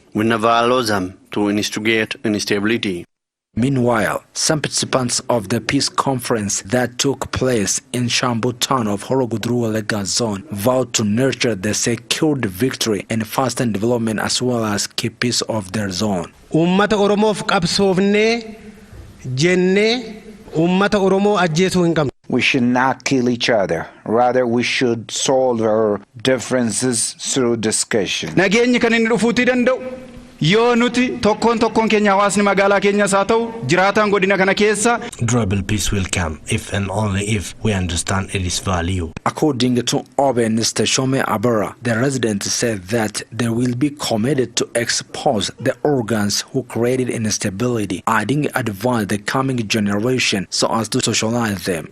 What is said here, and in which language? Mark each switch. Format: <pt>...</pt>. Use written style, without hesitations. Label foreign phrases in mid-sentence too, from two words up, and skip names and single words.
<en>We never allow them to instigate instability. Meanwhile, some participants of the peace conference that took place in Shambu town of Horogudru Olaga zone vowed to nurture the secured victory and fasten development as well as keep peace of their zone.</en> <om>Ummata Oromo qabsoofne jenne ummata Oromo ajjeesuu hin qabnu.</om> <en>We should not kill each other. Rather, we should solve our differences through discussion.</en> <om>Nageenyi kan inni dhufuutii danda'u yoo nuti tokkoon keenya hawaasni magaalaa keenyas haa ta'u jiraataan godina kana keessa.</om> <en>Durable peace will come if and only if we understand its value. According to OBN Shome Abara, the residents said that they will be committed to expose the organs who created instability, adding advise the coming generation so as to socialize them.</en>